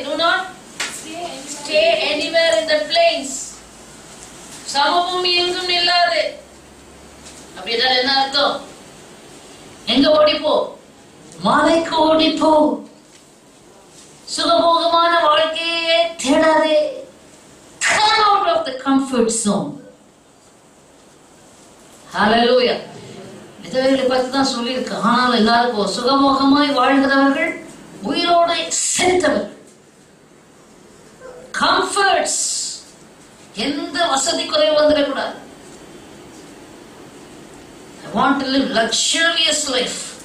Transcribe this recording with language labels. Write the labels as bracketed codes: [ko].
[en] Do not stay anywhere in the plains. [ta] சமபூமி எங்கும் இல்லாதே. அப்படின்னா என்ன அர்த்தம்? எங்க ஓடிப்போ? மலைக்கு ஓடிப்போ. சுகபோகமான வாழ்க்கையே தேடாதே. [en] Come out of the comfort zone. [ta] Hallelujah. விதவைகளை பற்றி தான் சொல்லியிருக்கு. ஆனால் எல்லாருக்கும் சுகபோகமாய் வாழ்கிறவர்கள் உயிரோடு செத்தவர்கள். கம்ஃபர்ட்ஸ், எந்த வசதி குறைவு வந்துடக்கூடாது. [en] I want to live luxurious life.